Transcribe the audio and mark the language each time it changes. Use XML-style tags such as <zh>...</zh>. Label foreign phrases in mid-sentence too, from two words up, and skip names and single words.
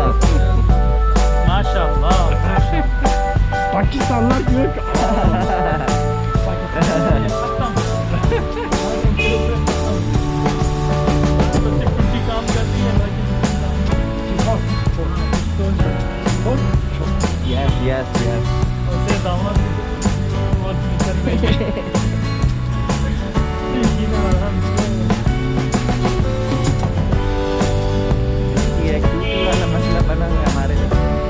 <ur>माशाल्लाह।</ur> <tr>Pakistanlılar diyor ki</tr> <ur>کام کرتی ہے</ur> <en>yes yes yes.</en> <ur>दामाद یہ ایکٹیویٹی والا مسئلہ بنا ہوا ہے ہمارے لیے.</ur>